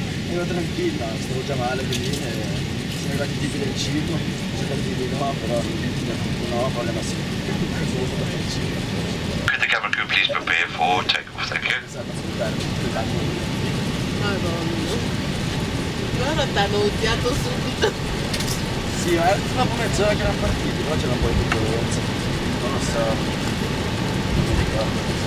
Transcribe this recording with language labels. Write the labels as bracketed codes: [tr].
[it] Ero tranquilla, stavo già male, quindi siamo arrivati tipi del cibo, ho cercato di dire no, però no, poi ma sì, sono stato per il cibo. [en] Could the cabin crew please prepare for takeoff? Thank you. [it] Madonna. Guarda, t'hanno odiato subito. Sì, ma era dopo mezz'ora che erano partiti, però c'era un po' di turbolenza. Non lo so. Non mi ricordo.